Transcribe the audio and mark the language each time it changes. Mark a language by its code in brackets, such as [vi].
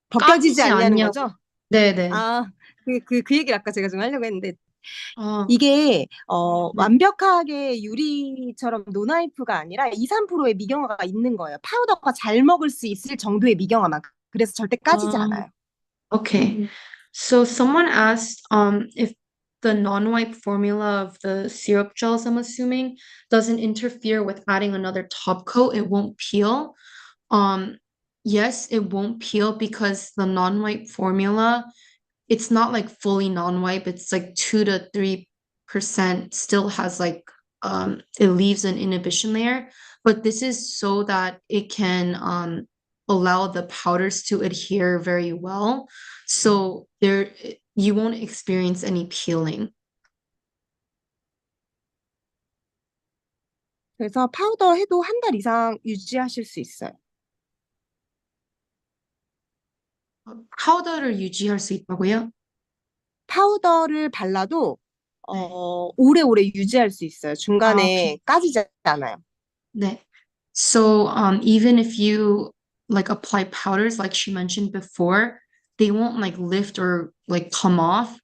[ko] 벗겨지지 까지지 않냐는 않냐고. 거죠? 네네. 아, 그 얘기를 아까 제가 좀 하려고 했는데, 아, 이게, 네. 완벽하게 유리처럼 노나이프가 아니라 2, 3%의 미경화가 있는 거예요. 파우더가 잘 먹을 수 있을 정도의 미경화만. 그래서 절대 까지지 아, 않아요. [en] okay. So someone asked if the non-wipe formula of the syrup gels, I'm assuming, doesn't interfere with adding another top coat, it won't peel. Um, yes, it won't peel because the non-wipe formula, it's not like fully non-wipe, it's like 2 to 3% still has like it leaves an inhibition layer, but this is so that it can allow the powders to adhere very well. So there you won't experience any peeling. [ko] 그래서 파우더 해도 한 달 이상 유지하실 수 있어요. 파우더를 유지할 수 있다고요? 파우더를 발라도, 네. 오래오래 유지할 수 있어요. 아, 오케이. 중간에 까지지 않아요. 네. [en] So even if you like apply powders like she mentioned before, they won't like lift or like come off.